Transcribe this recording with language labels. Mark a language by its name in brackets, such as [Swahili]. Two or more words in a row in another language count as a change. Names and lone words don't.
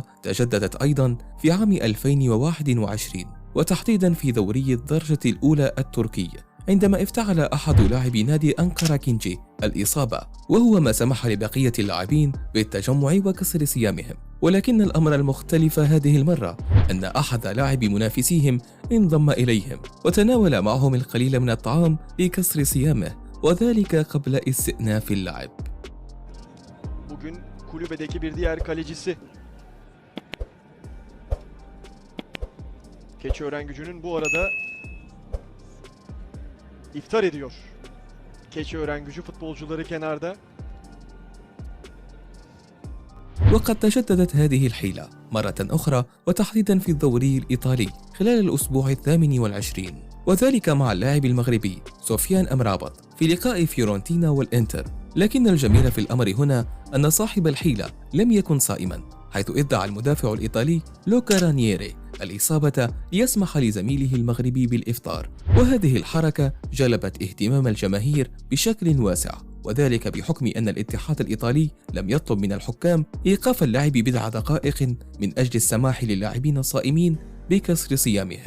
[Arabic] تجددت أيضا في عام 2021، وتحديدا في دوري الدرجة الأولى التركي، عندما افتعل أحد لاعبي نادي أنقرة كينجي الإصابة، وهو ما سمح لبقية اللاعبين بالتجمع وكسر صيامهم. ولكن الأمر المختلف هذه المرة أن أحد لاعبي منافسيهم انضم إليهم وتناول معهم القليل من الطعام لكسر صيامه، وذلك قبل استئناف اللعب. [Turkish] Bugün kulübedeki bir diğer kalecisi Keçiörengücü'nün bu arada iftar ediyor. Keçiörengücü futbolcuları kenarda. [Arabic] وقد تجددت هذه الحيلة مرة أخرى، وتحديدا في الدوري الإيطالي خلال الأسبوع 28، وذلك مع اللاعب المغربي سفيان أمرابط في لقاء فيورنتينا والإنتر. لكن الجميل في الأمر هنا أن صاحب الحيلة لم يكن صائما، حيث ادعى المدافع الإيطالي لوكا رانييري الإصابة ليسمح لزميله المغربي بالإفطار، وهذه الحركة جلبت اهتمام الجماهير بشكل واسع، وذلك بحكم أن الاتحاد الإيطالي لم يطلب من الحكام إيقاف اللعب بضع دقائق من أجل السماح للاعبين الصائمين بكسر صيامهم.